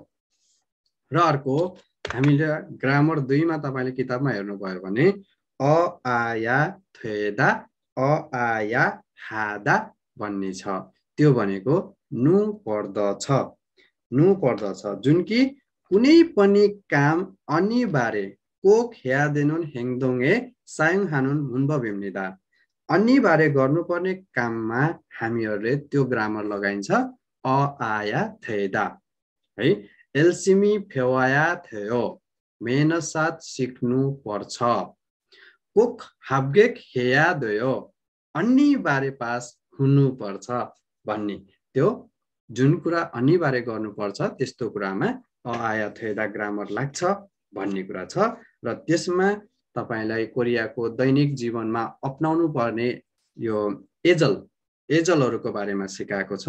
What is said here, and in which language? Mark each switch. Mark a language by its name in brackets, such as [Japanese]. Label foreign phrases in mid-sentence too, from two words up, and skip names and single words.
[Nepali] र अर्को हामीले ग्रामर 2 मा तपाईले किताबमा हेर्नुभयो भने [Korean] 아 어야 되다 아 어야 하다 [Nepali] भन्ने छ, त्यो भनेको नु पर्दछ, नु पर्दछ, जुन कि कुनै पनि काम अनिवार्य [Korean] 꼭 해야 되는 행동에 사용하는 문법입니다. [Nepali] अनिवार्य गर्नुपर्ने काममा हामीहरूले त्यो ग्रामर लगाइन्छ [Korean] 아 어야 되다 [Nepali] है। [Korean] 열심히 배워야 돼요, [Nepali] मेहनतसाथ सिक्नु पर्छ, [Korean] 꼭 합격해야 돼요, [Nepali] अनिवार्य पास हुनुपर्छ भन्ने, त्यो जुन कुरा अनिवार्य गर्नुपर्छ त्यस्तो कुरामा [Korean] 아 어야 되다 [Nepali] ग्रामर लाग्छ भन्ने कुरा छ। र त्यसमा तपाईलाई कोरियाको दैनिक जीवनमा अपनाउनु पर्ने यो एजलहरूको बारेमा सिकाएको छ।